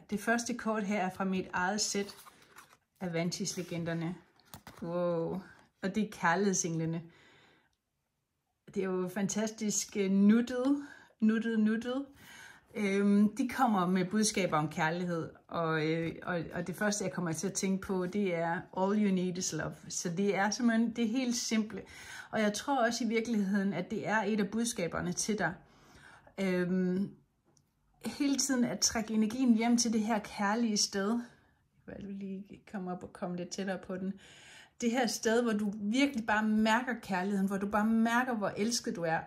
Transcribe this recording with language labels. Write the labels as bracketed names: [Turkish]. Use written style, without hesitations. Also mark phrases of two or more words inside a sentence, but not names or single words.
[Danish] Det første kort her er fra mit eget sæt af Vantis-legenderne. Wow. Og det er kærlighedsenglene. Det er jo fantastisk nuttet. De kommer med budskaber om kærlighed, og det første, jeg kommer til at tænke på, det er [English] all you need is love. [Danish] Så det er simpelthen det helt simple. Og jeg tror også i virkeligheden, at det er et af budskaberne til dig. Hele tiden at trække energien hjem til det her kærlige sted. Jeg vil lige komme op og komme lidt tættere på den. Det her sted, hvor du virkelig bare mærker kærligheden, hvor du bare mærker, hvor elsket du er.